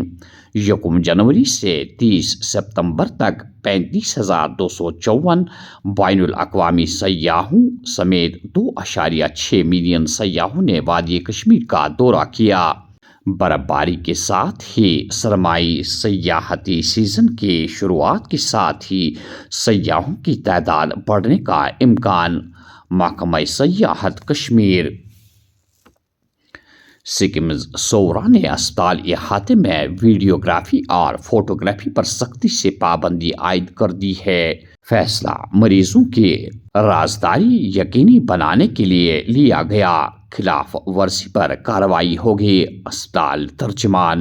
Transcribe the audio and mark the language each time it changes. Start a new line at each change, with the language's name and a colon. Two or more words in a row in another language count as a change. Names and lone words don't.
Urdu: 1 جنوری سے 30 ستمبر تک 35,254 بین الاقوامی سیاحوں سمیت 2.6 ملین سیاحوں نے وادی کشمیر کا دورہ کیا. برف باری کے ساتھ ہی سرمائی سیاحتی سیزن کی شروعات کے ساتھ ہی سیاحوں کی تعداد بڑھنے کا امکان. محکمہ سیاحت کشمیر. سکمز صورہ نے اسپتال احاطے میں ویڈیوگرافی اور فوٹوگرافی پر سختی سے پابندی عائد کر دی ہے۔ فیصلہ مریضوں کی رازداری یقینی بنانے کے لیے لیا گیا، خلاف ورزی پر کارروائی ہوگی۔ اسپتال ترجمان۔